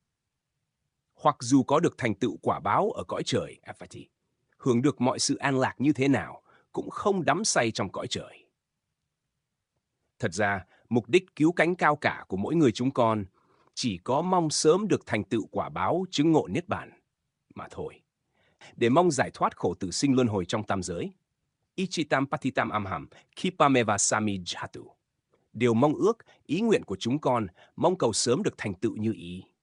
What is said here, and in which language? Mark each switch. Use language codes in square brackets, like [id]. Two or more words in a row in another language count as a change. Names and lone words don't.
[vi] Hoặc dù có được thành tựu quả báo ở cõi trời Apati, hưởng được mọi sự an lạc như thế nào cũng không đắm say trong cõi trời. Thật ra, mục đích cứu cánh cao cả của mỗi người chúng con chỉ có mong sớm được thành tựu quả báo chứng ngộ Niết Bàn mà thôi, để mong giải thoát khổ tử sinh luân hồi trong tam giới. [pi] Ichitam patitam amham kipameva sami jhatu. [vi] Điều mong ước, ý nguyện của chúng con mong cầu sớm được thành tựu như ý.